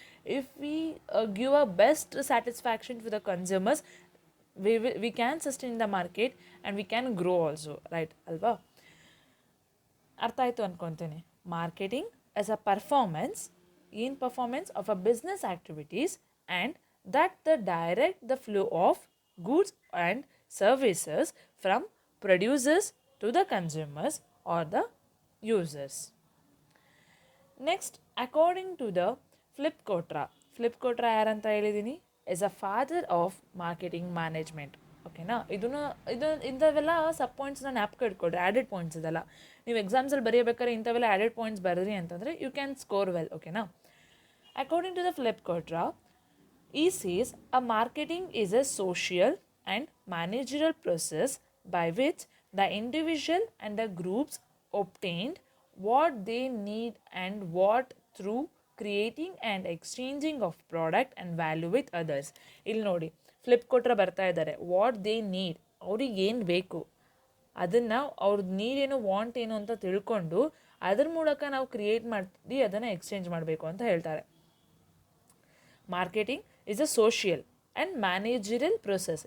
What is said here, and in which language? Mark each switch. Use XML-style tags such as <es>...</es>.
<en>if we give a best satisfaction to the consumers, we can sustain the market and we can grow also, right ಅಲ್ವಾ?</en> <kn>ಅರ್ಥ ಆಯಿತು ಅನ್ಕೊತೀನಿ.</kn> <en>Marketing as a performance, ಏನು performance of a business activities and that the direct the flow of goods and services from producers to the consumers or the users. Next, according to the Philip Kotler</en> <kn>ಯಾರಂತ ಹೇಳಿದ್ದೀನಿ,</kn> <en>is a father of marketing management.</en> <kn>ಓಕೆನಾ? ಇಂಥವೆಲ್ಲ ಸಬ್ ಪಾಯಿಂಟ್ಸ್ನ ಜ್ಞಾಪಕ ಇಟ್ಕೊಳ್ರಿ, added points ಇದೆಲ್ಲ. ನೀವು ಎಕ್ಸಾಮ್ಸಲ್ಲಿ ಬರೆಯಬೇಕಾದ್ರೆ ಇಂಥವೆಲ್ಲ added points ಬರೆದ್ರಿ ಅಂತಂದರೆ</kn> <en>You can score well.</en> <kn>ಓಕೆನಾ?</kn> <en>According to the Philip Kotler, he says a marketing is a social and managerial process by which the individual and the groups obtained what they need and what through creating and exchanging of product and value with others.</en> <kn>ಇಲ್ಲಿ ನೋಡಿ, flip ಕೊಟ್ರೆ ಬರ್ತಾ ಇದ್ದಾರೆ,</kn> <en>what they need,</en> <kn>ಅವ್ರಿಗೆ ಏನು ಬೇಕು ಅದನ್ನು, ಅವ್ರದ್ದು ನೀಡ್ ಏನು, ವಾಂಟ್ ಏನು ಅಂತ ತಿಳ್ಕೊಂಡು ಅದ್ರ ಮೂಲಕ ನಾವು ಕ್ರಿಯೇಟ್ ಮಾಡಿ ಅದನ್ನು ಎಕ್ಸ್ಚೇಂಜ್ ಮಾಡಬೇಕು ಅಂತ ಹೇಳ್ತಾರೆ.</kn> <en>Marketing is a social and managerial process.</en>